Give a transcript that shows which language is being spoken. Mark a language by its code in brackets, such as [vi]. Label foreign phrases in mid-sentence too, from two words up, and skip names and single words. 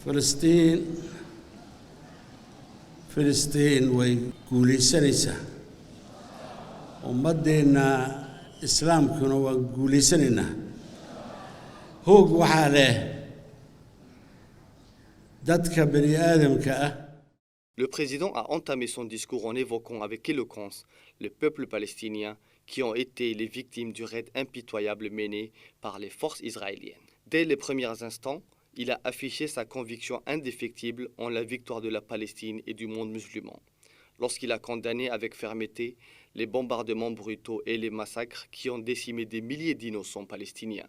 [so] فلسطين فلسطين way guulaysanaysaa ummaddeena islaamkuna waa guulaysanaynaa hoog waxaa leh dadka bani aadamka ah. [fr] Le président a entamé son discours en évoquant avec éloquence le peuple palestinien qui ont été les victimes du raid impitoyable mené par les forces israéliennes. Dès les premiers instants, il a affiché sa conviction indéfectible en la victoire de la Palestine et du monde musulman, lorsqu'il a condamné avec fermeté les bombardements brutaux et les massacres qui ont décimé des milliers d'innocents palestiniens.